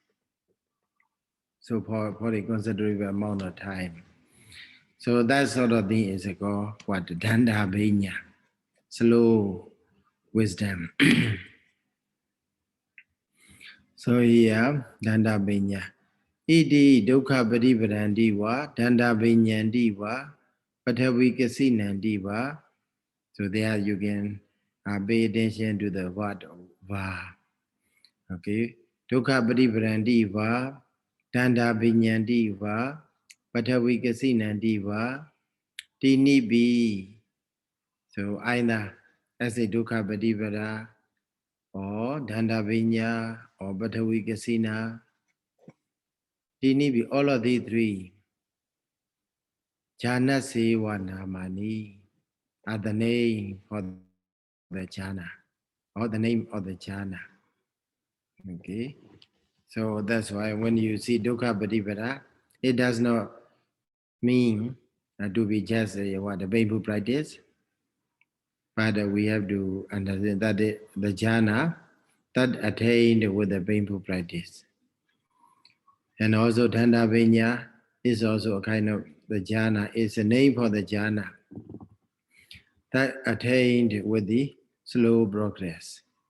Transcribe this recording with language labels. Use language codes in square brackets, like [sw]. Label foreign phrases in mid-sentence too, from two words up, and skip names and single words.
[en] So for a considerable amount of time. So that sort of thing is called what? [pi] Danda Bhinya, [en] slow wisdom. So here, [pi] Danda Bhinya. Iti dukkha patipadandiva, danda bhinyandiva, pathavikasinnandiva. [en] So there you can pay attention to the word va. Okay. [pi] Dukkha patipadandiva, danda bhinyandiva, pathavikasinnandiva, tinibi. [en] So either as a [pi] dukkha patipada [en] or [pi] danda bhinya [en] or pathavikasina. Tinibi, all of these three. [pi] Jhana Seva Namani [en] are the name for the jhana, or the name of the jhana. Okay, so that's why when you see [pi] dukkha patipada, [en] it does not mean to be just the painful practice, but we have to understand that the jhana that attained with the painful practice. And also [pi] Dhanda Vinya [en] is also a kind of the jhana, it's a name for the jhana that attained with the slow progress.